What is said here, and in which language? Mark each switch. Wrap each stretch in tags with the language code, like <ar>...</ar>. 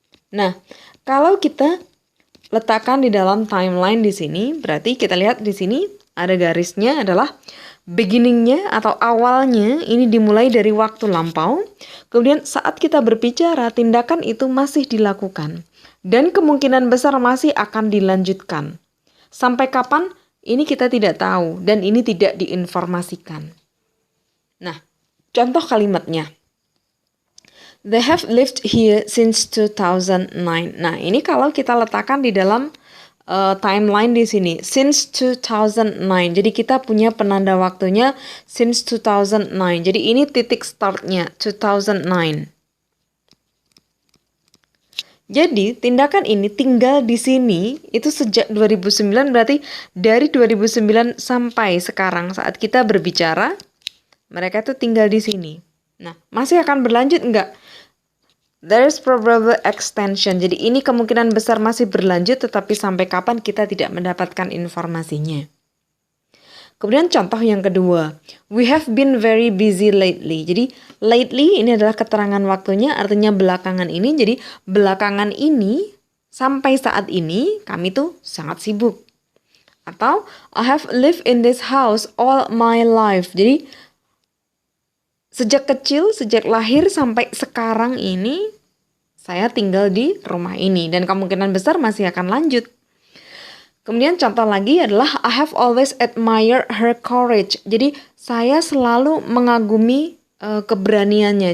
<id>Nah, kalau kita letakkan di dalam timeline di sini, berarti kita lihat di sini ada garisnya adalah beginningnya atau awalnya ini dimulai dari waktu lampau. Kemudian saat kita berbicara, tindakan itu masih dilakukan dan kemungkinan besar masih akan dilanjutkan. Sampai kapan? Ini kita tidak tahu dan ini tidak diinformasikan. Nah, contoh kalimatnya.</id> <en>They have lived here since 2009.</en> <id>Nah, ini kalau kita letakkan di dalam timeline di sini, since 2009. Jadi kita punya penanda waktunya since 2009. Jadi ini titik startnya 2009. Jadi tindakan ini tinggal di sini itu sejak 2009, berarti dari 2009 sampai sekarang saat kita berbicara, mereka itu tinggal di sini. Nah, masih akan berlanjut enggak?</id> <en>There is probable extension.</en> <id>Jadi ini kemungkinan besar masih berlanjut, tetapi sampai kapan kita tidak mendapatkan informasinya.</id> <en>Kemudian contoh yang kedua, we have been very busy lately.</en> <id>Jadi lately ini adalah keterangan waktunya, artinya belakangan ini. Jadi belakangan ini sampai saat ini kami tuh sangat sibuk.</id> <en>Atau I have lived in this house all my life.</en> <id>Jadi sejak kecil, sejak lahir sampai sekarang ini, saya tinggal di rumah ini. Dan kemungkinan besar masih akan lanjut. Kemudian contoh lagi adalah I have always admired her courage. Jadi saya selalu mengagumi keberaniannya.</id>